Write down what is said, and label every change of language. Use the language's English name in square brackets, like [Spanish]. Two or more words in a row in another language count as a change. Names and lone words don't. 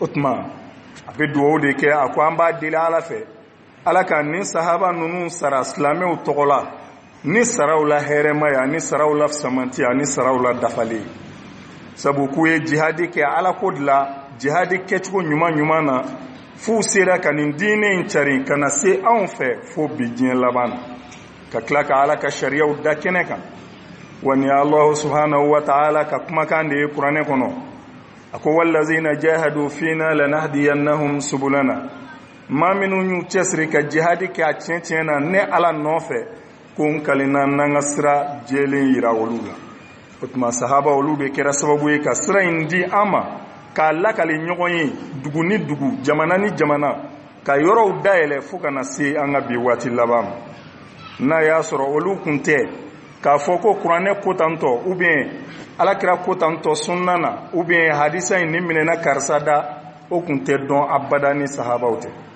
[Bambara] tuma a bɛ dugawu de kɛ a ko an b'a deli ala fɛ ala ka nin sahaba ninnu sara silamɛw tɔgɔ la ni saraw la hɛrɛmaya ni saraw la samantiya ni saraw la dafali sabu k'u ye jihadi kɛ ala ko de la jihadi kɛcogo ɲuman ɲuman na f'u sera ka nin diinɛ in cari ka na se anw fɛ fo bi diɲɛ laban na ka tila ka ala ka sariyaw da kɛnɛ kan wa ni [Arabic] الله سبحانه وتعالى [Bambara] ka kumakan de ye kuranɛ kɔnɔ a ko [Arabic] والذين جاهدوا فينا لنهدينهم سبلنا [Bambara] maa minnu y'u cɛsiri ka jihadi kɛ a tiɲɛ tiɲɛ na ne ala nɔfɛ ko n kalina n'an ka sira jɛlen yira olu la o tuma sahaba olu de kɛra sababu ye ka sira in di an ma k'a lakali ɲɔgɔn ye dugu ni dugu jamana ni jamana ka yɔrɔw dayɛlɛ fo ka na se an ka bi waati laban ma n'a y'a sɔrɔ olu kun tɛ k'a fɔ ko kuranɛ ko tantɔ [French] ou bien [Bambara] alakira ko tantɔ sunna na [French] ou bien [Bambara] hadisa in ni minɛna karisa da o kun tɛ dɔn abada ni sahabaw tɛ